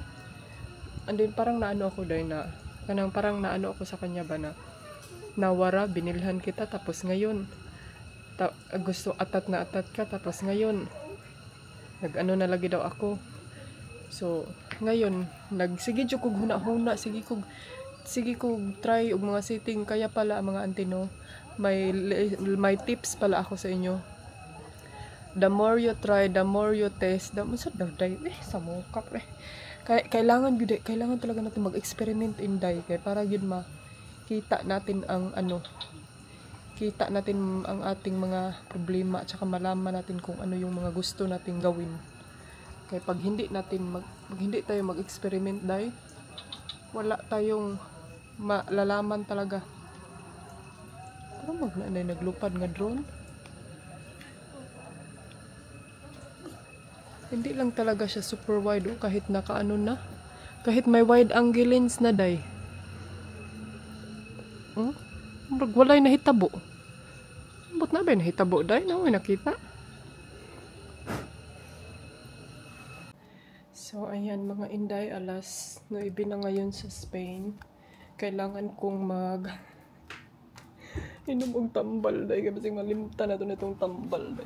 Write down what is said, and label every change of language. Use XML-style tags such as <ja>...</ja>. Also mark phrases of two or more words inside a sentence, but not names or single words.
<tl>And then parang naano ako day na parang naano ako sa kanya ba na nawara, binilhan kita tapos ngayon gusto atat na atat ka tapos ngayon nag-ano na lagi daw ako.</tl> <ceb>So ngayon sige jud kog huna-huna, sige kog try og mga setting,</ceb> <tl>kaya pala mga auntie no, may tips pala ako sa inyo.</tl> <en>The more you try, the more you test, the more</en> <tl>sa mukap kailangan talaga natin mag-experiment in day kay para yun kita natin ang ating mga problema at saka malaman natin kung ano yung mga gusto nating gawin. Kaya pag hindi tayo mag-experiment day, wala tayong malalaman talaga.</tl> <ceb>Parang naglupad nga drone.</ceb> <tl>Hindi lang talaga siya super wide kahit nakaano na. Kahit may wide angle lens na day.</tl> <ceb>Walay nahitabo. Ambot na ba nahitabo day? Naway nakita.</ceb> <tl>So ayan mga inday, alas 9 na ngayon sa Spain. Kailangan kong inom og tambal day kasi</tl> <ceb>malimtan na to</ceb> <tl>nitong tambal day.</tl>